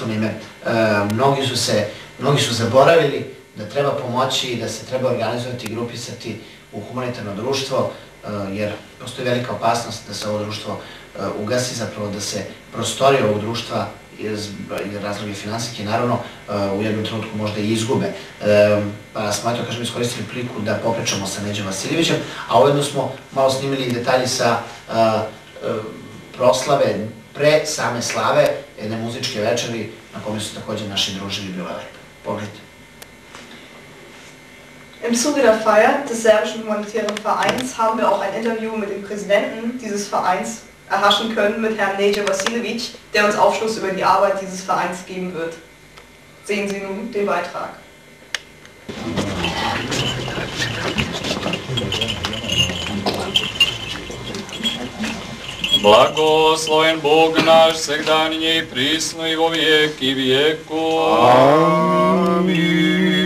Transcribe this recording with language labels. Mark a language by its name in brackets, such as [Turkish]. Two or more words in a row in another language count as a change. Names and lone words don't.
[Serbian] Naime, mnogi su zaboravili da treba pomoći i da se treba organizovati i grupisati u humanitarno društvo, jer postoji velika opasnost da se ovo društvo ugasi, zapravo da se prostorije ovog društva iz razloga finansijske, naravno, u jednom trenutku možda i izgube. Pa smo, eto kažem, iskoristili priliku da popričamo sa Neđom Vasiljevićem, a ujedno smo malo snimili i detalji sa proslave pre same slave, jedne muzičke večeri na kome su također naši družili, bilo lepo. Pogledajte. [German] Im Zuge der Feier des Serbischen Humanitären Vereins haben wir auch ein Interview mit dem Präsidenten dieses Vereins erhaschen können, mit Herrn Neđo Vasiljević, der uns Aufschluss über die Arbeit dieses Vereins geben wird. Sehen Sie nun den Beitrag. [Church Slavic] Blagosloven Bog naš, segdaninje i prisno i vo vijek i vijeku. Amin.